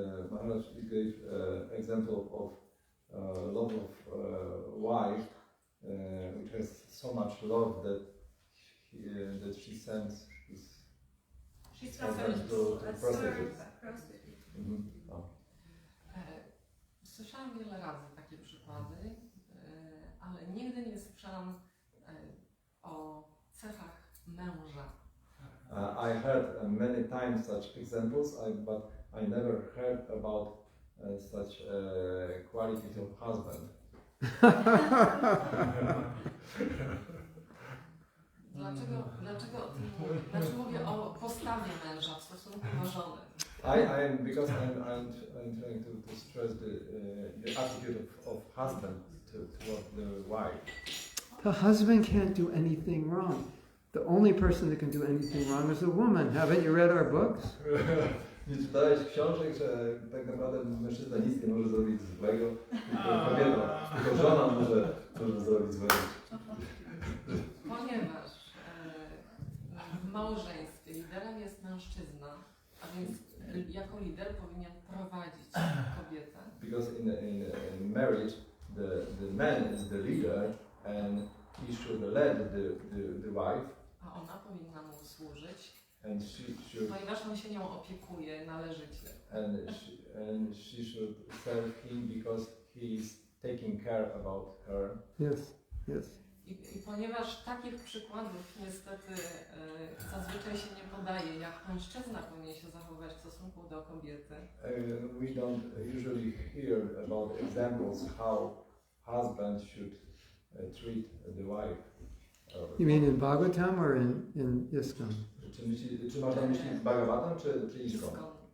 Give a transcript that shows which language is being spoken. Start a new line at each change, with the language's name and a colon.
English: Maharaj gave example of love of wife, which has so much love that she sends his husband to prostitutes.
Polish: Słyszałam wiele razy takie przykłady, ale nigdy nie słyszałam o cechach męża.
English: I heard many times such examples, but I never heard about such qualities of husband.
Polish: Dlaczego o tym mówię? Dlaczego mówię o postawie męża w stosunku do żony?
English: Because I'm trying to stress the attitude of husband toward the wife. The husband can't do anything wrong. The only person that can do anything wrong is a woman. Haven't you read our books?
Polish: Nie czytałeś książek, że tak naprawdę mężczyzna nic nie może zrobić złego, tylko kobieta, tylko żona może zrobić złego. Ponieważ w małżeństwie liderem jest mężczyzna, a więc jako lider powinien prowadzić kobietę.
English: Because in marriage, the man is the leader and he should lead the wife.
Polish: A ona powinna mu służyć.
English: And she should,
Polish: ponieważ on się nią opiekuje należycie.
English: And she should serve him because he is taking care about her. Yes, yes.
Polish: I ponieważ takich przykładów niestety zazwyczaj się nie podaje, jak mężczyzna powinien się zachowywać w stosunku do kobiety.
English: We don't usually hear about examples how husband should treat the wife. You mean in Bhagavatam or in ISKCON?
Polish: Czy masz na myśli Bhagavatam czy ISKCON?